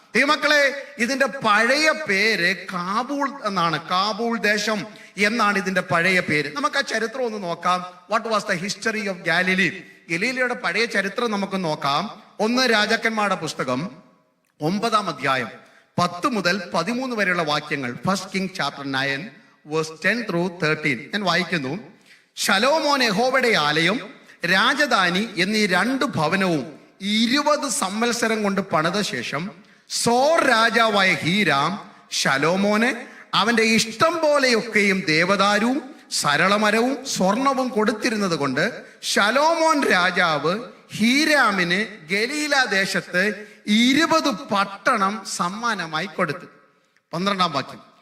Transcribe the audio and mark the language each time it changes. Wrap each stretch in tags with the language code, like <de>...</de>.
<ml>ദൈവമക്കളെ, ഇതിന്റെ പഴയ പേര് കാബൂൾ എന്നാണ്. കാബൂൾ ദേശം എന്നാണ് ഇതിന്റെ പഴയ പേര്. നമുക്ക് ആ ചരിത്രം ഒന്ന് നോക്കാം.</ml> <en>What was the history of Galilee?</en> <ml>ഗലീലയുടെ പഴയ ചരിത്രം നമുക്ക് നോക്കാം. 1 രാജാക്കന്മാരുടെ പുസ്തകം 9-ാം അധ്യായം 10 മുതൽ 13 വരെയുള്ള വാക്യങ്ങൾ.</ml> <en>1 Kings chapter 9 verse 10-13</en> <ml>ഞാൻ വായിക്കുന്നു. ശലോമോൻ യഹോവയുടെ ആലയം, രാജധാനി എന്നീ 2 ഭവനവും 20 സംവത്സരം കൊണ്ട് പണിത ശേഷം സോർ രാജാവായ ഹീരാം ശലോമോനെ അവന്റെ ഇഷ്ടം പോലെയൊക്കെയും ദേവദാരുവും സരളമരവും സ്വർണവും കൊടുത്തിരുന്നത് കൊണ്ട് ശലോമോൻ രാജാവ് ഹീരാമിന് ഗലീല ദേശത്ത് 20 പട്ടണം സമ്മാനമായി കൊടുത്തു. 12-ാം വാക്യം.</ml>